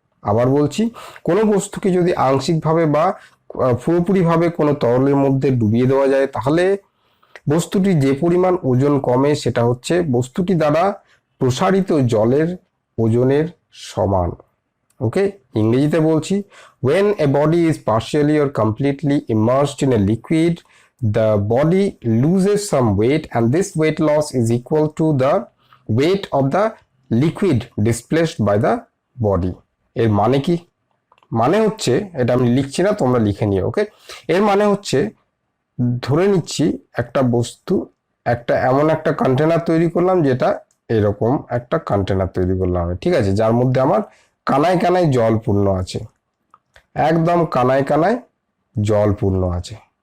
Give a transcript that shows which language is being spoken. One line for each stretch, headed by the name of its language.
Bangla: আবার বলছি, কোনো বস্তুকে যদি আংশিকভাবে বা পুরোপুরিভাবে কোনো তরলের মধ্যে ডুবিয়ে দেওয়া যায়, তাহলে বস্তুটি যে পরিমাণ ওজন কমে, সেটা হচ্ছে বস্তুটি দ্বারা প্রসারিত জলের ওজনের সমান। ওকে, ইংরেজিতে বলছি,
English: when a body is partially or completely immersed in a liquid, the body loses some weight and this weight loss is equal to the weight of the liquid displaced by the body.
Bangla: এর মানে কি? মানে হচ্ছে, এটা আমি লিখছি না, তোমরা লিখে নিও। ওকে, এর মানে হচ্ছে, ধরে নিচ্ছি একটা বস্তু, এমন একটা কন্টেনার তৈরি করলাম, যেটা এরকম একটা কন্টেনার তৈরি করলাম, ঠিক আছে, যার মধ্যে আমার কানায় কানায় জল পূর্ণ আছে, একদম কানায় কানায় জল পূর্ণ আছে।